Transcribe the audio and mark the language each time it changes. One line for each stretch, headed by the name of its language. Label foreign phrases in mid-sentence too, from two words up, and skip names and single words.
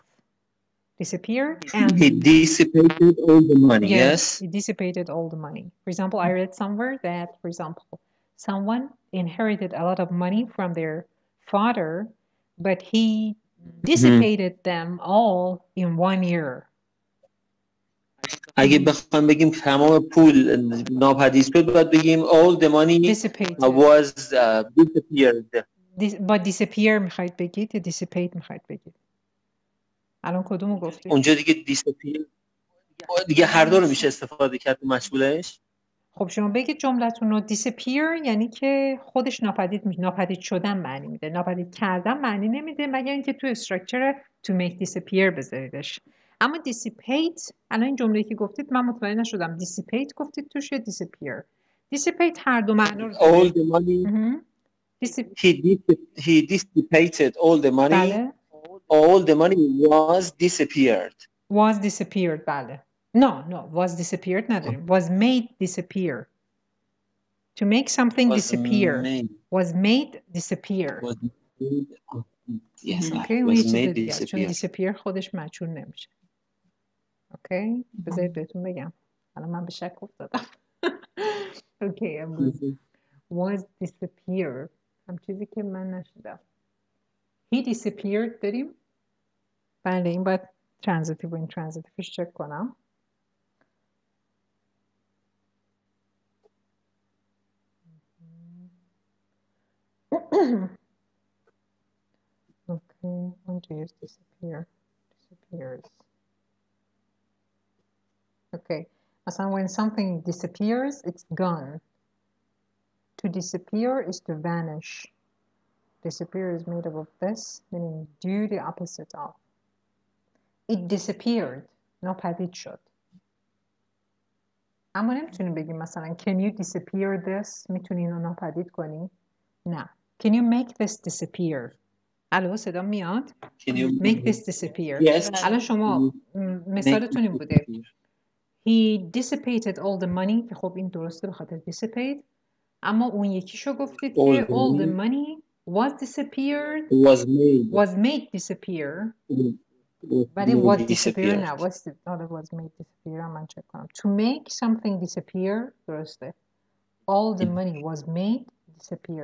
English: Disappear and he dissipated all the money. Yes. He dissipated all the money. For example, I read somewhere that, for example, someone inherited a lot of money from their father, but he dissipated them all in 1 year.
Persian: اگه بخوام بگیم تمام پول ناپدید شد باید بگیم
English: all the money was disappeared. But disappear
Persian: میخواید بگید یا dissipate میخواید بگید؟ الان کدومو گفتید؟ اونجا دیگه disappear دیگه هر دو رو میشه استفاده کرد مشغولش. خب شما بگید جملتون رو disappear یعنی که خودش ناپدید شدن معنی میده. ناپدید کردن معنی نمیده مگر اینکه تو استراکچر
English: to make disappear
Persian: بذاریدش. اما dissipate الان این جمله‌ای که گفتید من متوجه نشدم. dissipate گفتید توش یا disappear؟ dissipate هر دو معنی رو
English: all the money he dissipated all the money.
Persian: بله.
English: all the money was disappeared. بله. No, was disappeared نداریم. Was made disappear. To make something disappear. Was made disappear. Yes. Okay, was made disappear.
Persian: چون disappear خودش مجهول نمیشه. Okay, بذارید بهتون بگم. الان من به شک افتادم.
English: Okay, was disappear.
Persian: هم چیزی که من نشدم.
English: He disappeared داریم؟
Persian: بله این باید transitive و intransitiveش چک کنم. Okay, eونجا disappears.
English: Okay, مثلا when something disappears, it's gone. To disappear is to vanish. Disappear is made up of this, meaning do the opposite of. It disappeared.
Persian: ناپدید شد. اما نمیتونیم بگیم مثلا
English: can you disappear this؟
Persian: میتونی اینو ناپدید کنی؟ نه.
English: Can you make this disappear؟
Persian: الو صدا میاد؟
English: Can you make this disappear؟ Yes.
Persian: الان شما مثالتون این بوده.
English: He dissipated all the money
Persian: که خب این درسته به خاطر dissipate. اما اون یکیشو گفتید که
English: all the money was disappeared was made disappear.
Persian: ولی
English: was disappear
Persian: نه
English: was made disappear
Persian: من چک کنم.
English: To make something disappear درسته. all the money was made disappear.